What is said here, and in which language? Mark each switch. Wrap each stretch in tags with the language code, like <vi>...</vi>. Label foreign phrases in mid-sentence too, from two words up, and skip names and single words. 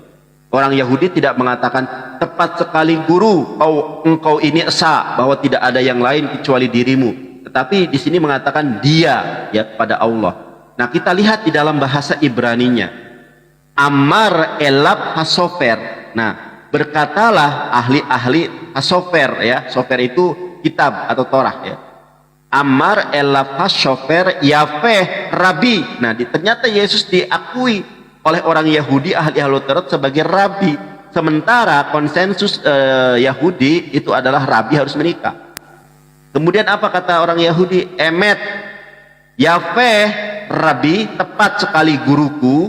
<id>Orang Yahudi tidak mengatakan tepat sekali guru, engkau ini esa, bahwa tidak ada yang lain kecuali dirimu. Tetapi di sini mengatakan dia, ya, kepada Allah. Nah, kita lihat di dalam bahasa Ibraninya,</id> <he>אמר אליו הסופר.</he> <id>Nah, berkatalah ahli-ahli hasofer, ya, sofer itu kitab atau Torah, ya.</id> <he>אמר אליו הסופר יהוה רבי.</he> <id>Nah, ternyata Yesus diakui oleh orang Yahudi ahli Taurat sebagai Rabi. Sementara konsensus Yahudi itu adalah Rabi harus menikah. Kemudian apa kata orang Yahudi?</id> <he>אמת, יהוה, רבי,</he> <id>tepat sekali guruku.</id>